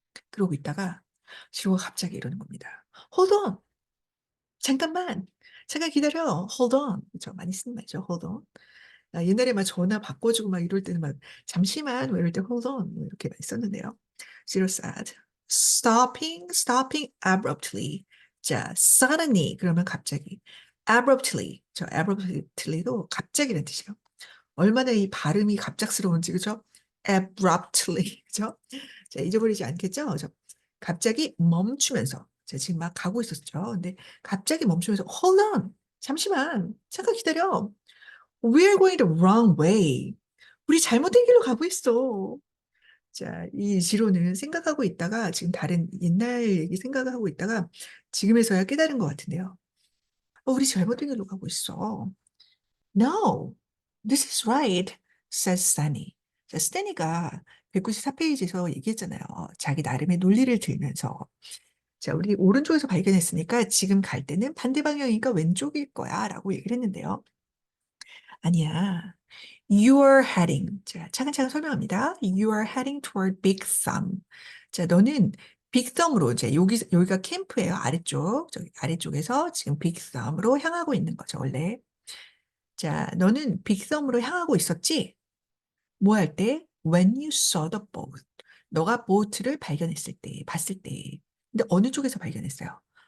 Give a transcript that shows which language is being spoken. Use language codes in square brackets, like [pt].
[ko] 그러고 있다가, 시로가 갑자기 이러는 겁니다. [en] Hold on! [ko] 잠깐만! 잠깐 기다려! Hold on! 그죠? 많이 쓰는 말이죠. Hold on. 옛날에 막 전화 바꿔주고 막 이럴 때는 막, 잠시만! 뭐 이럴 때 hold on! 뭐 이렇게 많이 썼는데요. [en] Zero said, stopping abruptly. [ko] 자, suddenly 그러면 갑자기, abruptly, 저 abruptly도 갑자기라는 뜻이에요. 얼마나 이 발음이 갑작스러운지, 그죠? abruptly, 그죠? 자, 잊어버리지 않겠죠? 그죠? 갑자기 멈추면서, 제가 지금 막 가고 있었죠. 근데 갑자기 멈추면서, [en] hold on, [ko] 잠시만, 잠깐 기다려. [en] We're going the wrong way. [ko] 우리 잘못된 길로 가고 있어. 자, 이 지로는 생각하고 있다가 지금 다른 옛날 얘기 생각하고 있다가 지금에서야 깨달은 것 같은데요. 우리 잘못된 길로 가고 있어. [en] No, this is right, says Stanley. [ko] 자, 스탠리가 194페이지에서 얘기했잖아요. 자기 나름의 논리를 들면서. 자, 우리 오른쪽에서 발견했으니까 지금 갈 때는 반대 방향이니까 왼쪽일 거야 라고 얘기를 했는데요. 아니야. [en] You are heading. [ko] 자, 차근차근 설명합니다. [en] You are heading toward Big Thumb. [ko] 자, 너는 빅썸으로 이제 여기가 캠프예요. 아래쪽. 저기 아래쪽에서 지금 빅썸으로 향하고 있는 거죠, 원래. 자, 너는 빅썸으로 향하고 있었지? 뭐 할 때? [en] When you saw the boat. [ko] 너가 보트를 발견했을 때, 봤을 때. 근데 어느 쪽에서 발견했어요?